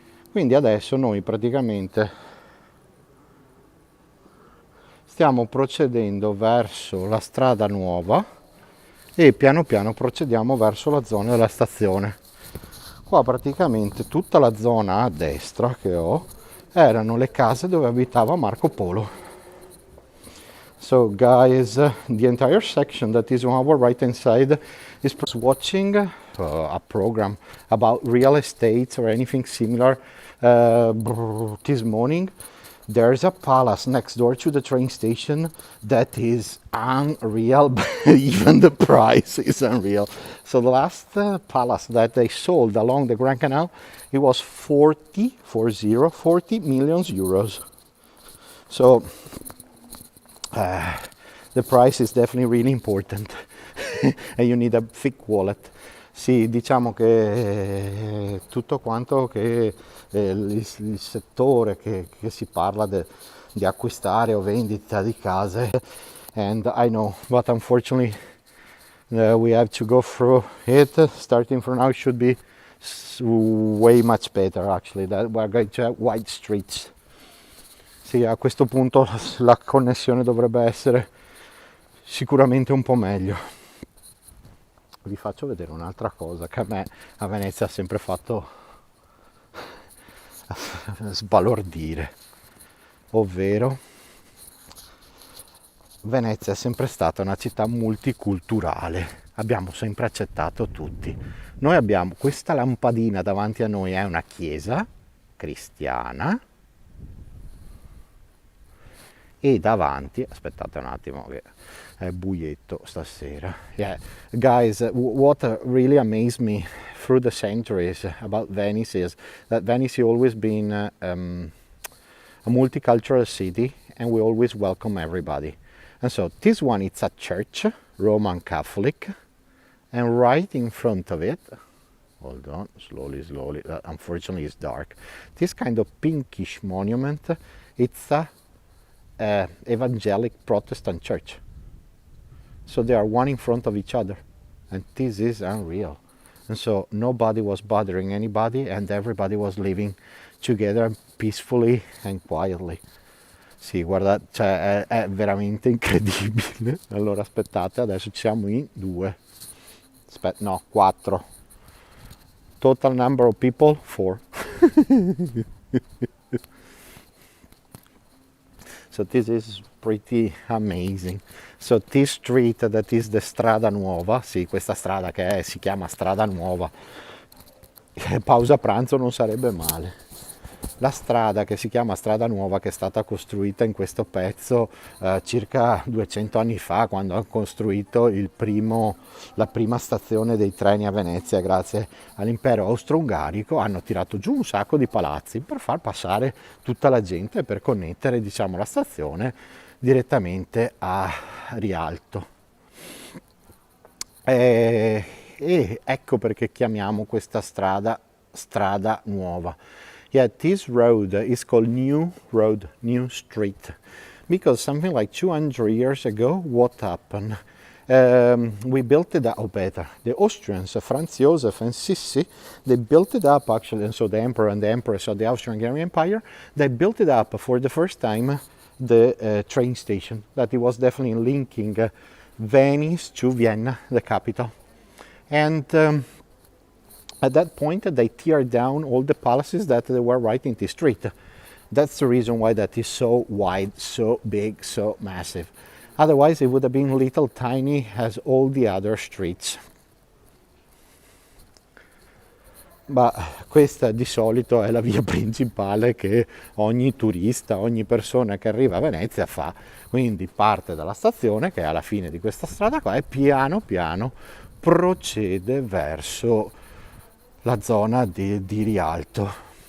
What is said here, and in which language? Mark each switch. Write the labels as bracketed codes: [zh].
[it] Quindi adesso noi praticamente stiamo procedendo verso la strada nuova e piano piano procediamo verso la zona della stazione. Qua praticamente tutta la zona a destra che ho erano le case dove abitava Marco Polo. [en] So guys, the entire section that is on our right hand side is watching a program about real estate or anything similar. This morning there's a palace next door to the train station that is unreal, but even the price is unreal. So the last palace that they sold along the Grand Canal, it was 40 million euros. So the price is definitely really important and you need a thick wallet. [it] Sì, diciamo che tutto quanto che il settore che si parla di acquistare o vendita di case, [en] and I know, but unfortunately we have to go through it. Starting from now should be way much better actually, that we're going to have wide streets. [it] Sì, a questo punto la connessione dovrebbe essere sicuramente un po' meglio. Vi faccio vedere un'altra cosa che a me a Venezia ha sempre fatto sbalordire, ovvero Venezia è sempre stata una città multiculturale, abbiamo sempre accettato tutti. Noi abbiamo questa lampadina davanti a noi, è una chiesa cristiana, e davanti, aspettate un attimo che è buietto stasera. [en] Yeah, guys, what really amazed me through the centuries about Venice is that Venice has always been a multicultural city, and we always welcome everybody. And so this one, it's a church, Roman Catholic, and right in front of it, hold on, slowly, unfortunately it's dark, this kind of pinkish monument, it's a evangelic Protestant church. So they are one in front of each other, and this is unreal. And so nobody was bothering anybody, and everybody was living together peacefully and quietly. [it] Sì, guardate, cioè è veramente incredibile. Allora aspettate, adesso siamo in 2. Aspetta, no, [en] 4. Total number of people 4. So this is pretty amazing. So this street that is the Strada Nuova, [it] sì, questa strada che si chiama Strada Nuova, pausa pranzo non sarebbe male. La strada che si chiama Strada Nuova, che è stata costruita in questo pezzo circa 200 anni fa, quando hanno costruito la prima stazione dei treni a Venezia, grazie all'impero austro-ungarico, hanno tirato giù un sacco di palazzi per far passare tutta la gente, per connettere, diciamo, la stazione direttamente a Rialto. E ecco perché chiamiamo questa strada Strada Nuova. [en] Yeah, this road is called New Road, New Street, because something like 200 years ago, what happened? We built it up, or better, the Austrians, Franz Josef and Sissi, they built it up actually, and so the emperor and the empress of the Austrian-Hungarian Empire, they built it up for the first time, the train station, that it was definitely linking Venice to Vienna, the capital. And at that point, they teared down all the palaces that they were right in the street. That's the reason why that is so wide, so big, so massive. Otherwise, it would have been little tiny as all the other streets. [it] Ma questa di solito è la via principale che ogni turista, ogni persona che arriva a Venezia fa. Quindi parte dalla stazione, che è alla fine di questa strada qua, e piano piano procede verso la zona di Rialto.